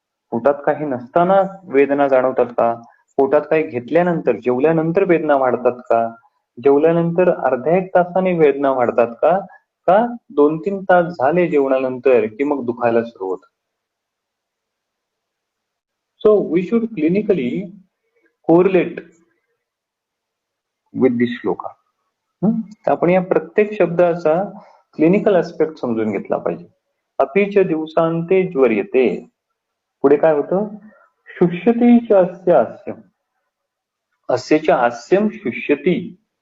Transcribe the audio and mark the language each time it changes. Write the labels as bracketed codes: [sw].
[mr] पोटात काही नसताना वेदना जाणवतात का? पोटात काही घेतल्यानंतर, जेवल्यानंतर वेदना वाढतात का? जेवल्यानंतर अर्ध्या एक तासाने वेदना वाढतात का? का 2-3 तास झाले जेवणानंतर की मग दुखायला सुरू होतं? [en] So we should clinically correlate with this shloka. [mr] तर आपण या प्रत्येक शब्दाचा क्लिनिकल ऍस्पेक्ट समजून घेतला पाहिजे. [sa] अपीच दिवसांते ज्वर्यते, [mr] पुढे काय होतं, [sa] शुष्यतीच अस्य हास्यम, अस्यच्या हास्यम शुष्यती.